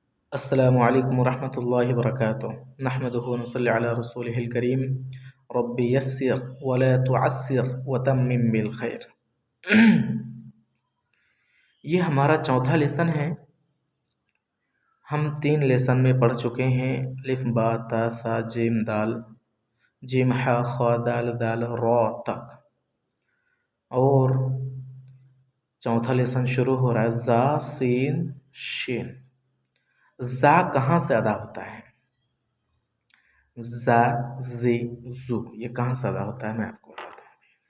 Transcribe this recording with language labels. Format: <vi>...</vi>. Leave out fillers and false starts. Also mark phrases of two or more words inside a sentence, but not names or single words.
<ar>السلام علیکم ورحمۃ اللہ وبرکاتہ نحمدہ ونصلی علی رسولہ الکریم رب یسر ولا تعسر وتمم بالخیر</ar> <ur>یہ ہمارا چوتھا لیسن ہے۔ ہم 3 لیسن میں پڑھ چکے ہیں، الف با تا ثا جیم دال، جیم ح خا دال دال را تک، اور چوتھا لیسن شروع ہو رہا ہے زا سین شین۔ زا کہاں سے ادا ہوتا ہے؟ زا زی زو، یہ کہاں سے ادا ہوتا ہے میں آپ کو بتاتا ہوں۔</ur>